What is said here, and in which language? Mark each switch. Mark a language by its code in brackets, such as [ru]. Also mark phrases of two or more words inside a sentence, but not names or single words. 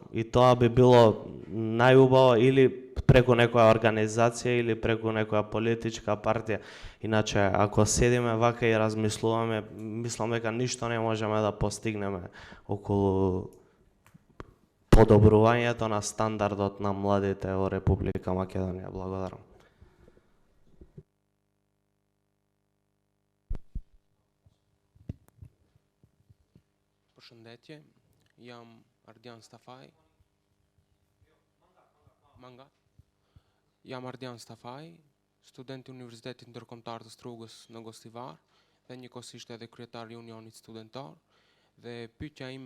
[mk] И тоа би било најубаво или преку некоја организација или преку некоја политичка партија. Иначе, ако седиме вака и размислуваме, мислам дека ништо не можеме да постигнеме околу подобрувањето на стандардот на младите во Република Македонија. Благодарам. [sq] Përshëndetje, jam Ardian Stafaj. Jam Ardian Stafaj, student i Universitetit Ndërkombëtar të Strugës në Gostivar dhe njëkohësisht edhe kryetar i Unionit Studentar, dhe pyetja ime